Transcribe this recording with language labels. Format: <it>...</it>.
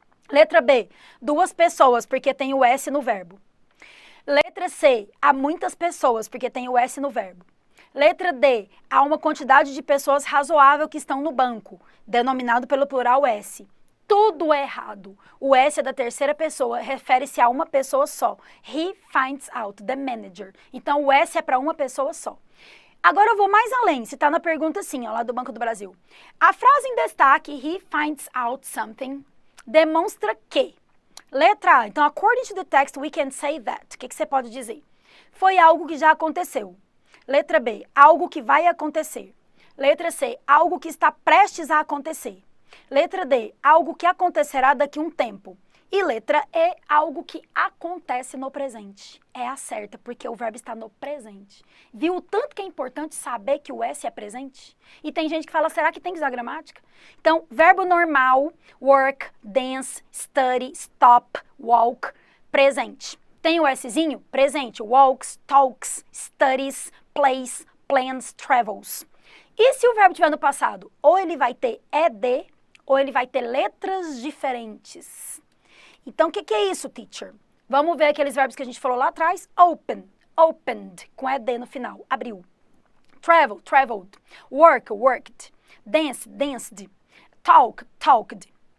<pt>Letra B, duas pessoas, porque tem o S no verbo. Letra C, há muitas pessoas, porque tem o S no verbo. Letra D, há uma quantidade de pessoas razoável que estão no banco, denominado pelo plural S. Tudo é errado. O S é da terceira pessoa, refere-se a uma pessoa só.</pt> <en>He finds out, the manager.</en> <pt>Então, o S é para uma pessoa só. Agora eu vou mais além, se está na pergunta assim, ó, lá do Banco do Brasil. A frase em destaque,</pt> <en>he finds out something,</en> <pt>demonstra que... Letra A. Então,</pt> <en>according to the text, we can say that.</en> <pt>O que você pode dizer? Foi algo que já aconteceu. Letra B. Algo que vai acontecer. Letra C. Algo que está prestes a acontecer. Letra D. Algo que acontecerá daqui a um tempo. E letra E. Algo que acontece no presente. É a certa, porque o verbo está no presente. Viu o tanto que é importante saber que o S é presente? E tem gente que fala, será que tem que usar gramática? Então, verbo normal,</pt> <en>work, dance, study, stop, walk,</en> <pt>presente. Tem o Szinho? Presente.</pt> <en>Walks, talks, studies, plays, plans, travels.</en> <pt>E se o verbo estiver no passado? Ou ele vai ter ED, ou ele vai ter letras diferentes. Então, o que é isso, teacher? Vamos ver aqueles verbos que a gente falou lá atrás.</pt> <en>Open, opened,</en> <pt>com ED no final, abriu.</pt> <en>Travel, traveled. Work, worked. Dance, danced. Talk, talked.</en>